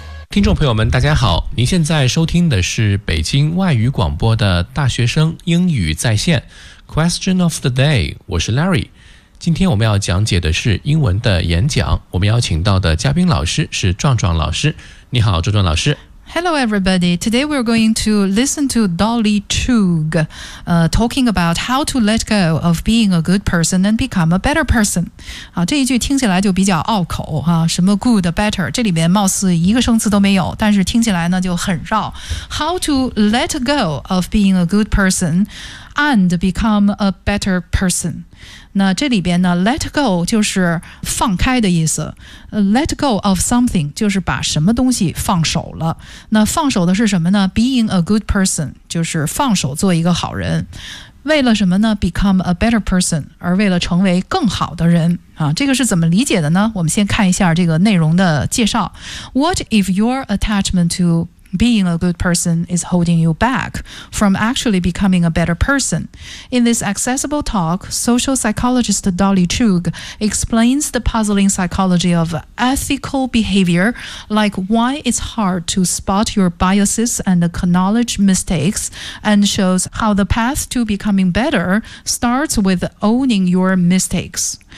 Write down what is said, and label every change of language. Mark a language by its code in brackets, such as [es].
[zh] 听众朋友们大家好，您现在收听的是北京外语广播的大学生英语在线 [en] Question of the day， [zh] 我是 Larry。今天我们要讲解的是英文的演讲，我们邀请到的嘉宾老师是壮壮老师。你好壮壮老师。 [en] Hello everybody, today we're going to listen to Dolly Tugh talking about how to let go of being a good person and become a better person. [zh] 好，这一句听起来就比较拗口啊，什么 good, better, 这里面貌似一个生词都没有，但是听起来呢就很绕。 [en] How to let go of being a good person and become a better person. [zh] 那这里边呢 let go 就是放开的意思， [en] let go of something [zh] 就是把什么东西放手了。那放手的是什么呢？ [en] being a good person [zh] 就是放手做一个好人。为了什么呢？ [en] become a better person， [zh] 而为了成为更好的人啊。这个是怎么理解的呢？我们先看一下这个内容的介绍。 [en] What if your attachment to being a good person is holding you back from actually becoming a better person. In this accessible talk, social psychologist Dolly Tugh explains the puzzling psychology of ethical behavior, like why it's hard to spot your biases and acknowledge mistakes, and shows how the path to becoming better starts with owning your mistakes.